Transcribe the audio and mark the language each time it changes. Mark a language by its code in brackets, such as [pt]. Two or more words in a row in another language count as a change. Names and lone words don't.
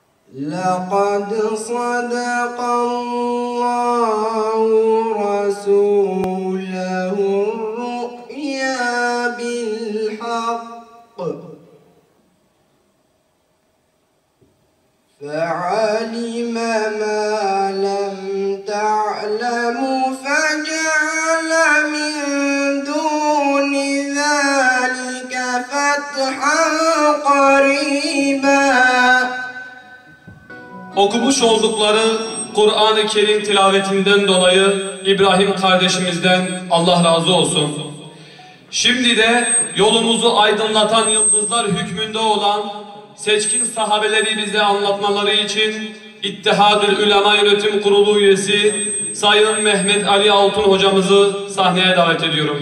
[ar] لقد صدق الله رسوله الرؤيا بالحق فعلم ما لم تعلموا فجعل من دون ذلك فتحا قريبا. [tr] Okumuş oldukları Kur'an-ı Kerim tilavetinden dolayı İbrahim kardeşimizden Allah razı olsun. Şimdi de yolumuzu aydınlatan yıldızlar hükmünde olan seçkin sahabeleri bize anlatmaları için İttihadül Ulema Yönetim Kurulu üyesi Sayın Mehmet Ali Altun hocamızı sahneye davet ediyorum.